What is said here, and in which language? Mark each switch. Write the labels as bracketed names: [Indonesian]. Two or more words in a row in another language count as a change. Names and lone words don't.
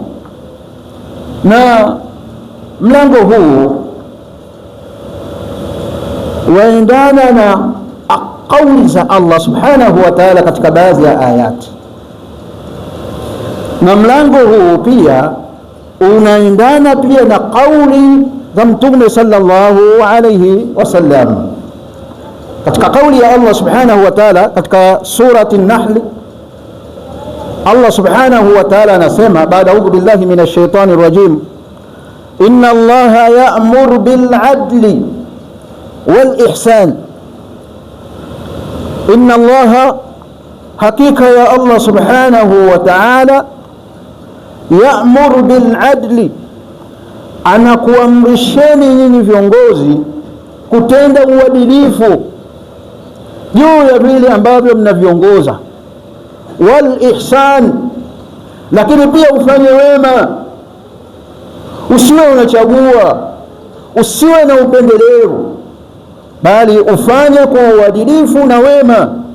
[Swahili] Na mlango huu waendana na kauli za Allah [Arabic] سبحانه وتعالى [Swahili] katika baadhi ya ayati, na mlango huu pia unaendana pia na kauli za Mtume [Arabic] صلى الله عليه وسلم. [Swahili] Katika kauli ya Allah [Arabic] سبحانه وتعالى [Swahili] katika surati an-Nahl, Allah [Arabic] سبحانه وتعالى [Swahili] anasema baada [Arabic] أعوذ بالله من الشيطان الرجيم إن الله يأمر بالعدل والإحسان. إن الله, [Swahili] hakika ya Allah [Arabic] سبحانه وتعالى يأمر بالعدل, [Swahili] anakuamrisheni nyinyi viongozi kutenda uadilifu juu ya vile ambavyo mnaviongoza, [Arabic] والإحسان, [Swahili] lakini pia ufanye wema, usiwe unachagua, usiwe na upendelevu, bali ufanye kwa uadilifu na wema.